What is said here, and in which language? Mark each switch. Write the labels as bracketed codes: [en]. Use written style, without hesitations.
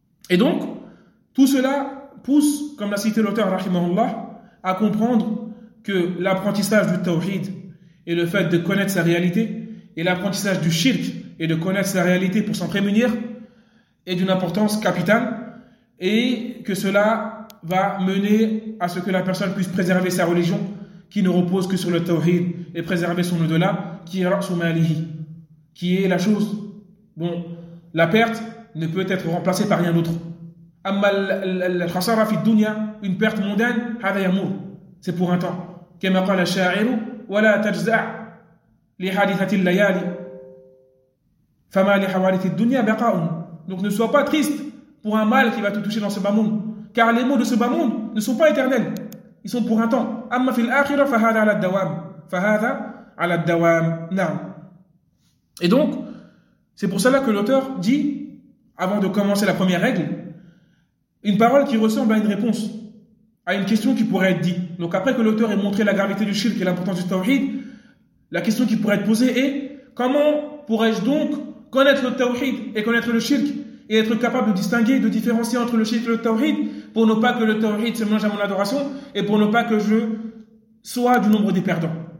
[fr] Et donc, tout cela pousse, comme l'a cité l'auteur rahimahullah, à comprendre que l'apprentissage du tawhid et le fait de connaître sa réalité, et l'apprentissage du shirk et de connaître sa réalité pour s'en prémunir, est d'une importance capitale, et que cela va mener à ce que la personne puisse préserver sa religion qui ne repose que sur le tawhid, et préserver son au-delà qui est [ar] rasu malihi, [fr] qui est la chose. Bon, la perte ne peut être remplacée par rien d'autre. [ar] Amma al-khasara fi dunya, [fr] une perte mondaine, [ar] hadha yamour, [fr] c'est pour un temps. [ar] Kama qala ash-sha'ir, ولا تجزع لحادثة الليالي فما لحوادث الدنيا بقاء. [fr] Donc ne sois pas triste pour un mal qui va te toucher dans ce bas monde, car les maux de ce bas monde ne sont pas éternels, ils sont pour un temps. [ar] أما في الآخرة فهذا على الدوام, فهذا على الدوام. نعم. [fr] Et donc c'est pour cela que l'auteur dit, avant de commencer la première règle, une parole qui ressemble à une réponse à une question qui pourrait être dit. Donc après que l'auteur ait montré la gravité du shirk et l'importance du tawhid, la question qui pourrait être posée est: comment pourrais-je donc connaître le tawhid et connaître le shirk, et être capable de distinguer, de différencier entre le shirk et le tawhid, pour ne pas que le tawhid se mélange à mon adoration, et pour ne pas que je sois du nombre des perdants?